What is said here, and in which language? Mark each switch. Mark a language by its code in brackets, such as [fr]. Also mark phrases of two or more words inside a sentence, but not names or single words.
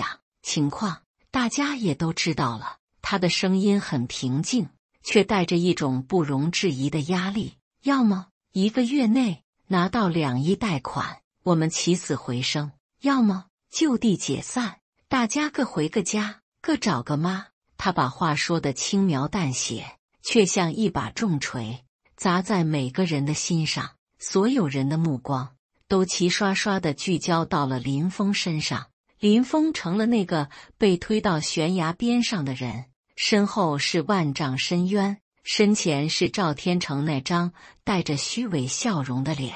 [zh] 情況大家也都知道了，他的聲音很平靜，卻帶着一種不容置疑的壓力。要麼1個月內拿到2億貸款，我們起死回生；要麼就地解散，大家各回個家，各找個媽。他把話說得輕描淡寫，卻像一把重錘，砸在每個人的心上。所有人的目光都齊刷刷地聚焦到了林峰身上。林峰成了那個被推到懸崖邊上的人，身後是萬丈深淵，身前是趙天成那張帶着虛偽笑容的臉。